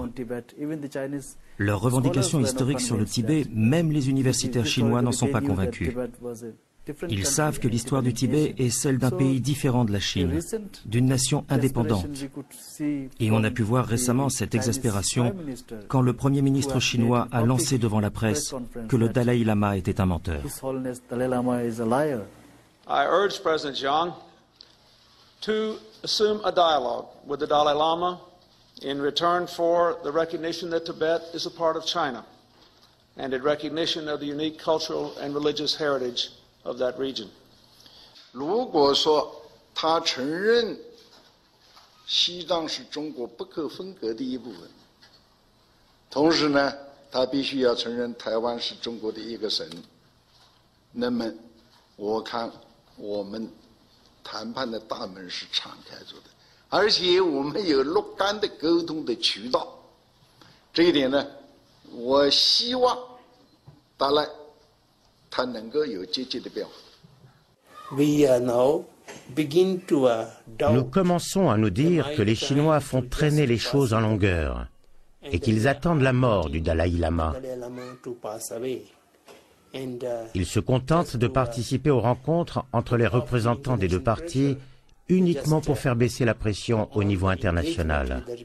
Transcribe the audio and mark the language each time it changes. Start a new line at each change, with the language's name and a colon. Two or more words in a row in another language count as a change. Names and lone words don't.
French: Leurs revendications historiques sur le Tibet, même les universitaires chinois n'en sont pas convaincus. Ils savent que l'histoire du Tibet est celle d'un pays différent de la Chine, d'une nation indépendante. Et on a pu voir récemment cette exaspération quand le Premier ministre chinois a lancé devant la presse que le Dalaï Lama était un menteur.
English: I urge President Jiang to assume a dialogue with the Dalai Lama in return for the recognition that Tibet is a part of China and in recognition of the unique cultural and religious heritage of that region.
Chinese: 如果说他承认西藏是中国不可分割的一部分，同时呢，他必须要承认台湾是中国的一个省，那么我看我们谈判的大门是敞开着的，而且我们有若干的沟通的渠道，这一点呢，我希望达赖他能够有积极的变化。
French: Nous commençons à nous dire que les Chinois font traîner les choses en longueur et qu'ils attendent la mort du Dalaï Lama. Ils se contentent de participer aux rencontres entre les représentants des deux parties uniquement pour faire baisser la pression au niveau international.